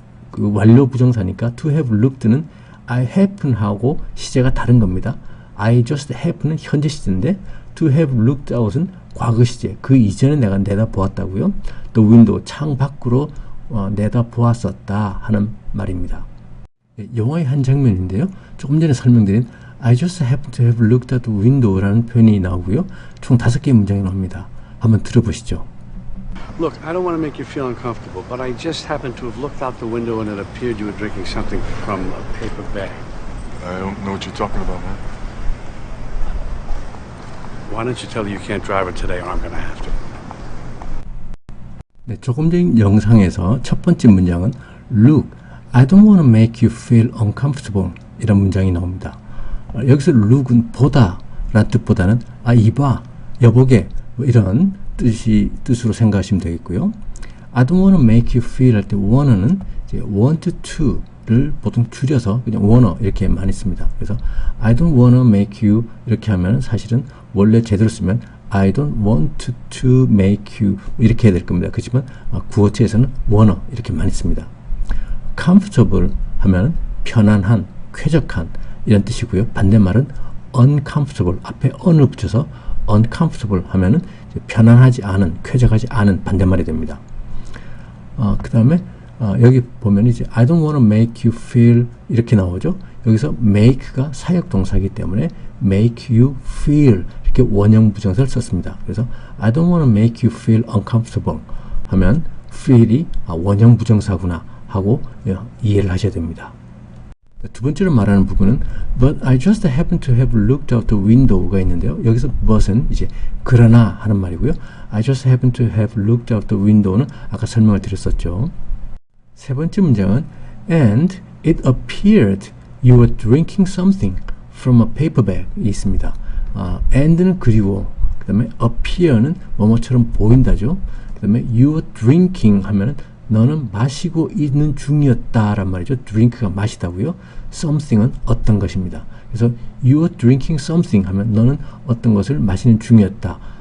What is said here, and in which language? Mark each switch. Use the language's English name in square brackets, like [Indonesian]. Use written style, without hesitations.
[Korean] 그 완료 부정사니까 to have looked 는 I happen 하고 시제가 다른 겁니다. I just happen 은 현재 시제인데 to have looked out 은 과거 시제, 그 이전에 내가 내다보았다고요. 또 window, 창 밖으로 내다보았었다 하는 말입니다. 영화의 한 장면인데요. [English] 조금 전에 설명드린 I just happen to have looked out the window 라는 표현이 나오고요. [Korean] 총 5개의 문장이 나옵니다. 한번 들어보시죠. [English] Look, I don't want to make you feel uncomfortable, but I just happened to have looked out the window and it appeared you were drinking something from a paper bag. I don't know what you're talking about, man. Why don't you tell her you can't drive her today or I'm going to have to? [Korean] 네, 조금 전 영상에서 첫 번째 문장은 Look, I don't want to make you feel uncomfortable 이런 문장이 나옵니다. 여기서 look은 보다 라는 뜻보다는 이봐, 여보게 뭐 이런 뜻으로 생각하시면 되겠고요. I don't want to make you feel 할 때 wanna는 이제 want to를 보통 줄여서 그냥 wanna 이렇게 많이 씁니다. 그래서 I don't want to make you 이렇게 하면 사실은 원래 제대로 쓰면 I don't want to make you 이렇게 해야 될 겁니다. 그렇지만 구어체에서는 wanna 이렇게 많이 씁니다. comfortable 하면 편안한, 쾌적한 이런 뜻이고요. 반대말은 uncomfortable 앞에 on을 붙여서 uncomfortable 하면은 편안하지 않은, 쾌적하지 않은 반대말이 됩니다. 그 다음에 여기 보면 이제 I don't want to make you feel 이렇게 나오죠. 여기서 make가 사역 동사이기 때문에 make you feel 이렇게 원형 부정사를 썼습니다. 그래서 I don't want to make you feel uncomfortable 하면 feel이 원형 부정사구나 하고 이해를 하셔야 됩니다. [English] 두 번째로 말하는 부분은 But I just happen to have looked out the window 가 있는데요. [Korean] 여기서 but은 이제 그러나 하는 말이고요. [English] I just happen to have looked out the window 는 아까 설명을 드렸었죠. 세 번째 문장은 And it appeared you were drinking something from a paper bag 이 있습니다. [Korean] and는 그리고 그 다음에 appear는 뭐뭐처럼 보인다죠. 그 다음에 you were drinking 하면은 너는 마시고 있는 중이었다란 말이죠. drink가 마시다고요. something은 어떤 것입니다. 그래서 you were drinking something 하면 너는 어떤 것을 마시는 중이었다.